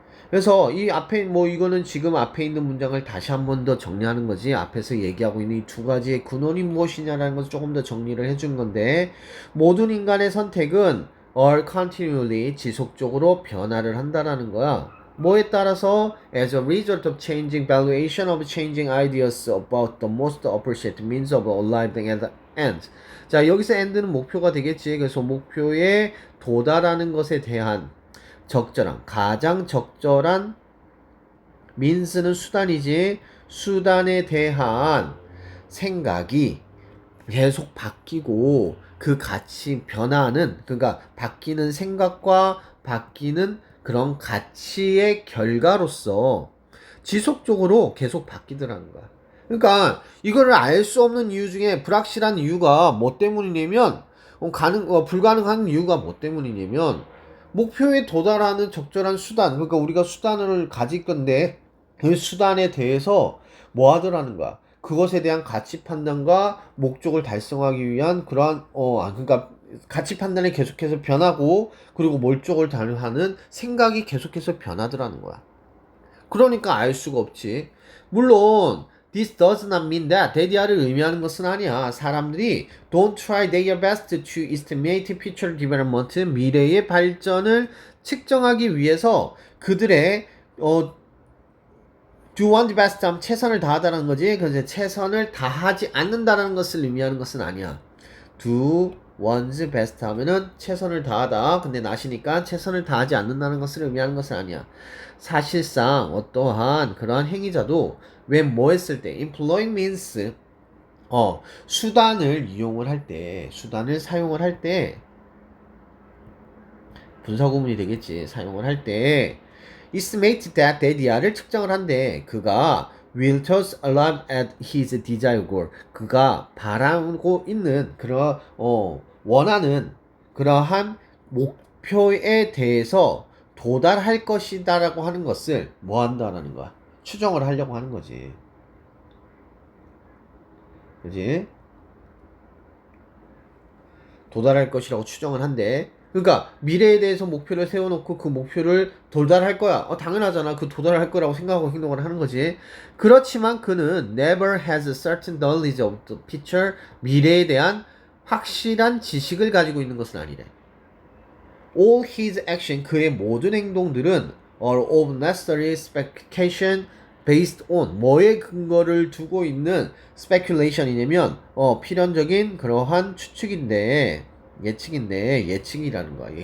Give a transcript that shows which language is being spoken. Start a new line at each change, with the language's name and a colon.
Korean: 그래서 이 앞에 뭐 이거는 지금 앞에 있는 문장을 다시 한 번 더 정리하는 거지. 앞에서 얘기하고 있는 이 두 가지의 근원이 무엇이냐라는 것을 조금 더 정리를 해준 건데, 모든 인간의 선택은
English: are continually
Korean: 지속적으로 변화를 한다라는 거야. 뭐에 따라서
English: as a result of changing valuation of changing ideas about the most appropriate means of arriving at the end.
Korean: 자, 여기서 end는 목표가 되겠지. 그래서 목표에 도달하는 것에 대한 적절한, 가장 적절한 민스는 수단이지, 수단에 대한 생각이 계속 바뀌고 그 가치 변화는, 그러니까 바뀌는 생각과 바뀌는 그런 가치의 결과로서 지속적으로 계속 바뀌더라는 거야. 그러니까 이거를 알 수 없는 이유 중에 불확실한 이유가 뭐 때문이냐면, 불가능한 이유가 뭐 때문이냐면, 목표에 도달하는 적절한 수단, 그러니까 우리가 수단을 가질 건데 그 수단에 대해서 뭐 하더라는 거야. 그것에 대한 가치 판단과 목적을 달성하기 위한 그러한 그러니까 가치 판단이 계속해서 변하고, 그리고 목적을 달성하는 생각이 계속해서 변하더라는 거야. 그러니까 알 수가 없지. 물론
English: this does not mean that
Korean: 대디아를 의미하는 것은 아니야. 사람들이
English: don't try their best to estimate future development,
Korean: 미래의 발전을 측정하기 위해서 그들의
English: do one's best
Korean: 하면 최선을 다하다는 거지. 그래서 최선을 다하지 않는다는 것을 의미하는 것은 아니야.
English: do one's best
Korean: 하면은 최선을 다하다. 근데 나시니까 최선을 다하지 않는다는 것을 의미하는 것은 아니야. 사실상 어떠한 그러한 행위자도
English: when
Korean: 뭐 했을 때
English: employing means
Korean: 수단을 이용을 할 때, 수단을 사용을 할 때, 분사구문이 되겠지. 사용을 할 때
English: estimate that
Korean: 대디아를 측정을 한대. 그가
English: will just arrive at his desired goal.
Korean: 그가 바라고 있는 원하는 그러한 목표에 대해서 도달할 것이다라고 하는 것을 뭐 한다라는 거야. 추정을 하려고 하는 거지. 그지? 도달할 것이라고 추정을 한대. 그러니까 미래에 대해서 목표를 세워놓고 그 목표를 도달할 거야. 당연하잖아. 그 도달할 거라고 생각하고 행동을 하는 거지. 그렇지만 그는
English: never has a certain knowledge of the future.
Korean: 미래에 대한 확실한 지식을 가지고 있는 것은 아니래.
English: All his action,
Korean: 그의 모든 행동들은
English: are of necessary speculation based on,
Korean: 뭐에 근거를 두고 있는 speculation이냐면 필연적인 그러한 추측인데, 예측이라는 거야.